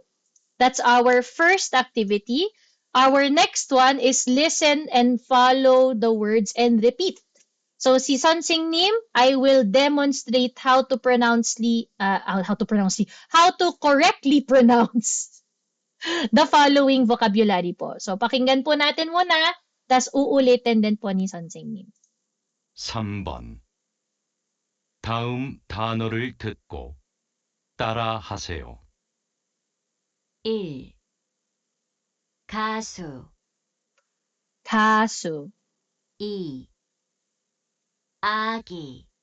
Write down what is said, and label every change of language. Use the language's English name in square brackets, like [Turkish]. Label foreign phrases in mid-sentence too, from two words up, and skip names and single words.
[English] That's our first activity. Our next one is listen and follow the words and repeat. So si Sonsing Nim, I will demonstrate how to how to correctly pronounce the following vocabulary po. [Filipino] So pakinggan po natin muna, tas uulitin din po ni Sonsing Nim. [Korean] 3번. 다음 단어를 듣고 따라 하세요. 1. 가수. 가수, 2. 아기.